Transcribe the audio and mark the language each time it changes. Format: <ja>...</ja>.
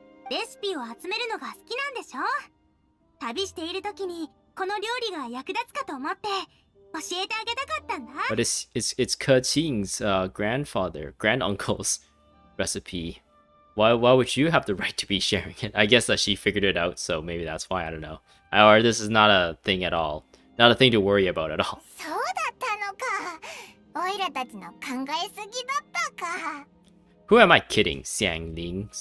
<ja>レシピを集めるのが好きなんでしょ？旅している時にこの料理が役立つかと思って教えてあげたかったんだ。</ja> <en>But it's Keqing's granduncle's recipe. Why would you have the right to be sharing it? I guess that she figured it out, so maybe that's why. I don't know. Or this is not a thing at all. Not a thing to worry about at all.</en> <ja>そうだったのか。オイラたちの考えすぎだったか。</ja> <en>Who am I kidding, Xiangling?</en>